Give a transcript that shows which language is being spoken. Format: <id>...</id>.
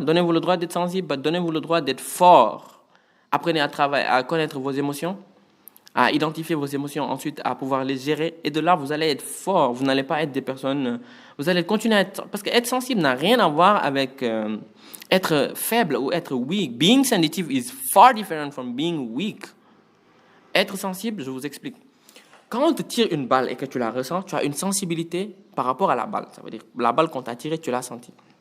<fr>Donnez-vous le droit d'être sensible, donnez-vous le droit d'être fort. Apprenez à connaître vos émotions, à identifier vos émotions, ensuite à pouvoir les gérer. Et de là, vous allez être fort. Vous n'allez pas être des personnes... Vous allez continuer à être... Parce qu'être sensible n'a rien à voir avec être faible ou être weak.</fr> <en>Being sensitive is far different from being weak.</en> <fr>Être sensible, je vous explique. Quand on te tire une balle et que tu la ressens, tu as une sensibilité par rapport à la balle. Ça veut dire la balle qu'on t'a tirée, tu l'as sentie.</fr>